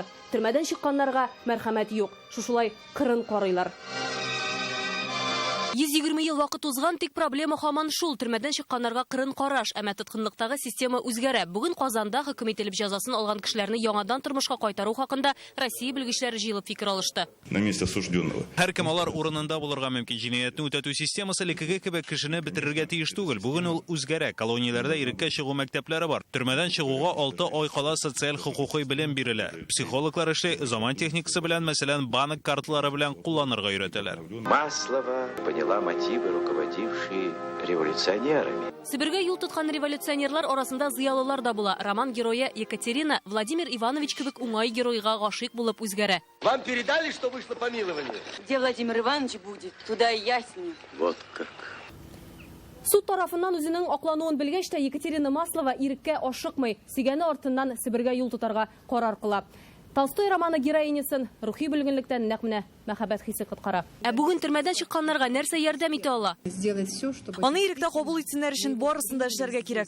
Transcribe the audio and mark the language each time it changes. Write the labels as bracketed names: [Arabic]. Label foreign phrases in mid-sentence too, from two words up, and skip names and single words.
[Tatar] Төрмәдән чыкканнарга мәрхәмәт юк. Шушылай кырын карыйлар. 120 ел вакыт узган, тик проблема һаман шул. Төрмәдән чыкканнарга кырын караш, әмма тоткынлыктагы система үзгәрә. Бүген Казанда хөкем ителеп җәзасын алган кешеләрне яңадан тормышка кайтару хакында Россия белгечләре җыелып фикер алышты. [Russian] На месте осужденного. [Tatar] Һәркем алар урынында булырга мөмкин. Җинаятьне үтәтү системасы лекеге кебек кешене бетерергә тиеш түгел. Бүген ул үзгәрә. Колонияләрдә иреккә чыгу мәктәпләре бар. Төрмәдән чыгуга 6 ай кала социаль хукукый белем бирелә. Психологлар эшләй, заман техникасы белән, мәсәлән, банк карталары белән кулланырга өйрәтәләр. [Russian] Маслова поняла мотивы, руководившие революционерами. [Tatar] Сибиргә юл тоткан революционерлар арасында зыялылар да була. Роман герое Екатерина Владимир Иванович кебек уңай геройга гашыйк булып үзгәрә. [Russian] Вам передали, что вышло помилование? Где Владимир Иванович будет, туда и я с ним. Вот как. [Tatar] Суд тарафыннан үзенең аклануын белгәч тә Екатерина Маслова иреккә ашыкмый, сөйгәне артыннан Сибиргә юл тотарга карар кыла. Толстой романы героинясын рухи бүлгенлектән нәкъ менә мәхәббәт хисе коткара. Ә бүген төрмәдән чыкканнарга нәрсә ярдәм итә ала? Аны иректә кабул итсеннәр өчен барысын да эшләргә кирәк.